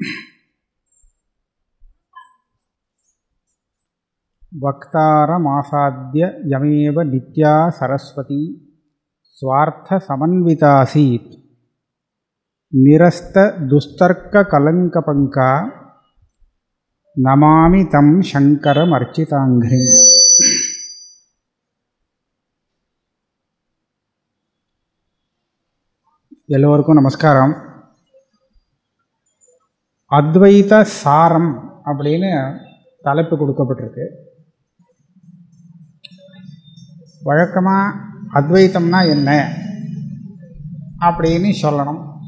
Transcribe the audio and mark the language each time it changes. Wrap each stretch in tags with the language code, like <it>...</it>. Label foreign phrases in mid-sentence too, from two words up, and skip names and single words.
<sa>वक्तारमासाद्य यमेव नित्या सरस्वती स्वार्थसमन्वितासीत् निरस्तदुस्तर्ककलङ्कपङ्का नमामि तं शङ्करमर्चिताङ्घ्रिम्।</sa> <ta>எல்லோருக்கும் நமஸ்காரம். அத்வைத சாரம் அப்படின்னு தலைப்பு கொடுக்கப்பட்டிருக்கு. வழக்கமாக அத்வைத்தம்னா என்ன அப்படின்னு சொல்லணும்.</ta>